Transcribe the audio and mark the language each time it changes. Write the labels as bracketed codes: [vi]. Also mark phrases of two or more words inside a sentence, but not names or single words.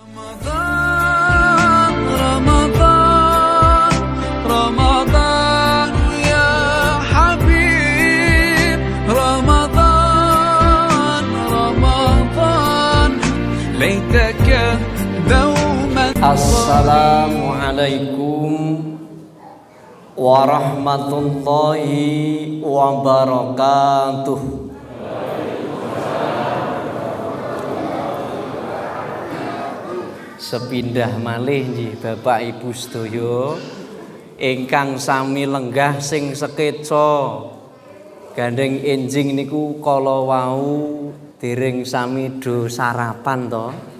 [ar] رمضان يا حبيب رمضان ليتك دوما. السلام عليكم ورحمة الله وبركاته. [jv] Sepindah malih nggih Bapak Ibu sedaya ingkang sami lenggah sing sekeca gandeng enjing niku kala wau dereng sami do sarapan to.